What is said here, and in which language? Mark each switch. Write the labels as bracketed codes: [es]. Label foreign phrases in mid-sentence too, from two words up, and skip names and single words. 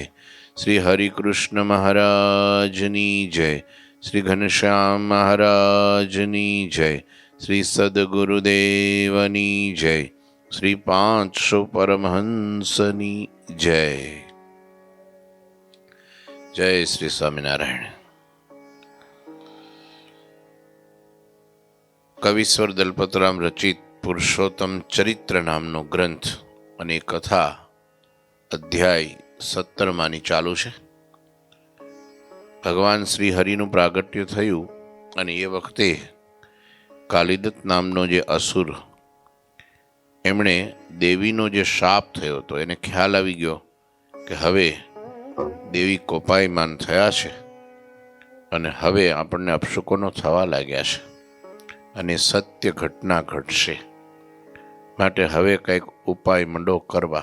[gu] શ્રી હરિકૃષ્ણ મહારાજની જય। શ્રી ઘનશ્યામ મહારાજની જય। શ્રી સદ્ગુરુદેવની જય। શ્રી 500 પરમહંસની જય। જય શ્રી સ્વામિનારાયણ। કવિશ્વર દલપતરામ રચિત પુરુષોત્તમ ચરિત્ર નામનો ગ્રંથ અને કથા અધ્યાય 17 ચાલુ છે. ભગવાન શ્રી હરિનું પ્રાગટ્ય થયું અને એ વખતે કાલિદત્ત નામનો જે અસુર, એમણે દેવીનો જે શાપ થયો હતો એને ખ્યાલ આવી ગયો કે હવે દેવી કોપાયમાન થયા છે અને હવે આપણને અપશુકનો થવા લાગ્યા છે અને સત્ય ઘટના ઘટશે, માટે હવે કંઈક ઉપાય મંડો કરવા.